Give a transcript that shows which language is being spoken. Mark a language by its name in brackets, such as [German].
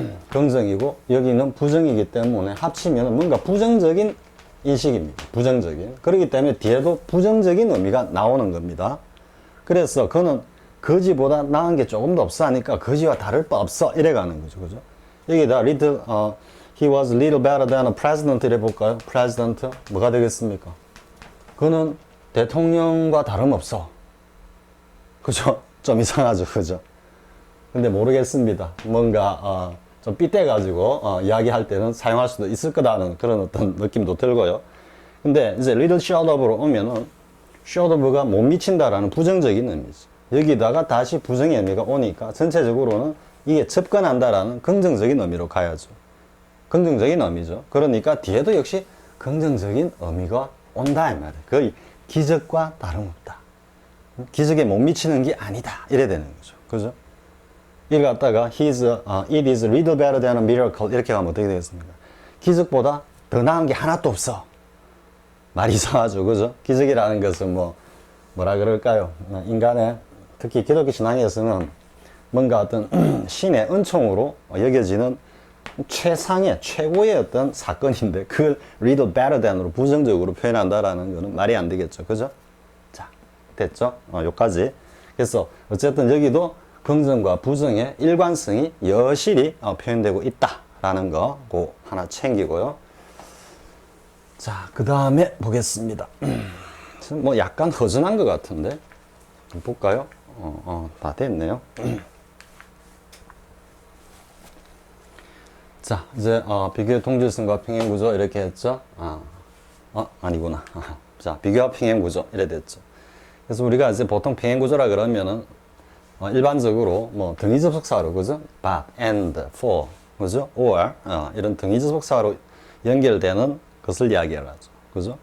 [Korean] 긍정이고 여기는 부정이기 때문에 합치면 뭔가 부정적인 인식입니다. 부정적인. 그렇기 때문에 뒤에도 부정적인 의미가 나오는 겁니다. 그래서 그는 거지보다 나은 게 조금 더 없어 하니까 거지와 다를 바 없어 이래 가는 거죠. 그죠? 여기다 [English] little, he was a little better than a president [Korean] 이래 볼까요? president 뭐가 되겠습니까? 그는 대통령과 다름없어. 그죠? 좀 이상하죠. 그죠? 근데 모르겠습니다. 뭔가 좀 삐뚤어가지고 이야기할 때는 사용할 수도 있을 거다는 그런 어떤 느낌도 들고요. 근데 이제 little short of로 오면은 short of가 못 미친다라는 부정적인 의미죠. 여기다가 다시 부정의 의미가 오니까 전체적으로는 이게 접근한다라는 긍정적인 의미로 가야죠. 긍정적인 의미죠. 그러니까 뒤에도 역시 긍정적인 의미가 온다 이 말이에요. 거의 기적과 다름없다. 기적에 못 미치는 게 아니다. 이래 되는 거죠. 그죠? 이걸 갖다가 [English] it is a little better than a miracle [Korean] 이렇게 가면 어떻게 되겠습니까? 기적보다 더 나은 게 하나도 없어. 말이 이상하죠. 그죠? 기적이라는 것은 뭐라 그럴까요? 인간의 특히 기독교 신앙에서는 뭔가 어떤 신의 은총으로 여겨지는 최상의 최고의 어떤 사건인데 그걸 little better than으로 부정적으로 표현한다라는 거는 말이 안 되겠죠. 그죠? 자, 됐죠? 요까지. 그래서 어쨌든 여기도 긍정과 부정의 일관성이 여실히 표현되고 있다라는 거 그 하나 챙기고요. 자, 그 다음에 보겠습니다. 뭐 약간 허전한 것 같은데 볼까요? 다 됐네요. 자, 이제 비교의 동질성과 평행구조 이렇게 했죠. 아니구나. 자, 비교와 평행구조 이래 됐죠. 그래서 우리가 이제 보통 평행구조라 그러면은 일반적으로 뭐 등위접속사로 그죠? but, and, for, 그죠? or 이런 등위접속사로 연결되는 것을 이야기를 하죠. 그죠?